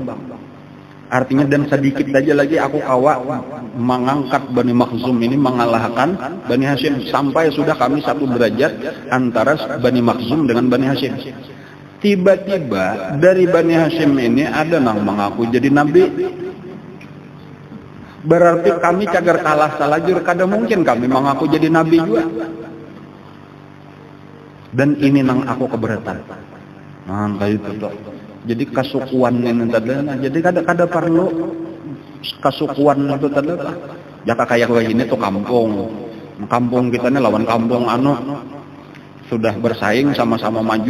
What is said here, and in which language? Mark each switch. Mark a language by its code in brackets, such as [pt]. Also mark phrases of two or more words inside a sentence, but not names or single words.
[bjn] Artinya dan sedikit saja lagi aku kawa mengangkat Bani Makhzum ini mengalahkan Bani Hashim. [id] Sampai sudah kami satu derajat antara Bani Makhzum dengan Bani Hashim. Tiba-tiba dari Bani Hashim ini ada yang mengaku jadi nabi. [bjn] Berarti kami cagar kalah salajur. Kada mungkin kami mengaku jadi nabi juga. Dan ini nang aku keberatan. Nah kayak itu toh. Jadi kasukuan ini tadi, jadi kada perlu kasukuan itu tadi. Jaka kayak ini tuh kampung kita ini lawan kampung sudah bersaing sama-sama maju.